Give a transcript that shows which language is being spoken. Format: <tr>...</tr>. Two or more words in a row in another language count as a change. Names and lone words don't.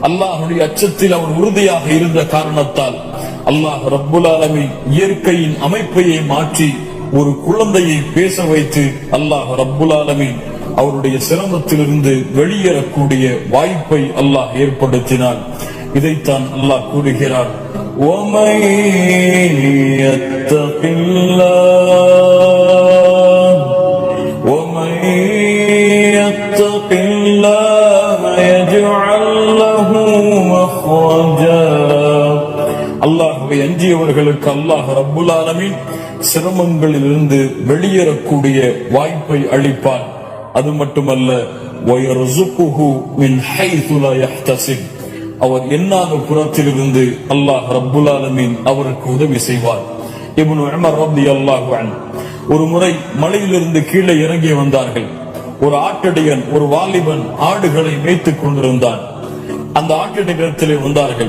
<ta>அல்லாஹ்வுடைய அச்சத்தில் அவன் உறுதியாக இருந்த காரணத்தால் அல்லாஹ்</ta> <ar>رب العالمين</ar> <ta>இயற்கையின் அமைப்பையே மாற்றி ஒரு குழந்தையை பேச வைத்து அல்லாஹ்</ta> <ar>رب العالمين</ar> <ta>அவருடைய சிரமத்திலிருந்து வெளியேறக்கூடிய வாய்ப்பை அல்லாஹ் ஏற்படுத்தினான். இதைத்தான் அல்லாஹ் கூறுகிறார்,</ta> <ar>وَمَن يَتَّقِ اللَّهَ يَجْعَل لَّهُ مَخْرَجًا.</ar> <ta>அல்லாஹ்வை அஞ்சியவர்களுக்கு அல்லாஹ்</ta> <ar>رب العالمين</ar> <ta>சிரமங்களிலிருந்து வெளியேறக்கூடிய வாய்ப்பை அளிப்பான். அது மட்டுமல்ல,</ta> <ar>وَيَرْزُقُهُ مِنْ حَيْثُ لَا يَحْتَسِبُ.</ar> <ta>அவர் எண்ணாத புறத்திலிருந்து அல்லாஹ்</ta> <ar>رب العالمين</ar> <ta>அவருக்கு உதவி செய்வார். இப்னு உமர்</ta> <ar>رضي الله عنه</ar> <ta>ஒரு முறை மலையிலிருந்து கீழே இறங்கி வந்தார்கள். ஒரு ஆட்டடியன், ஒரு வாலிபன் ஆடுகளை மேய்த்துக் கொண்டிருந்தான். அந்த ஆட்டடியத்திலே வந்தார்கள்.</ta>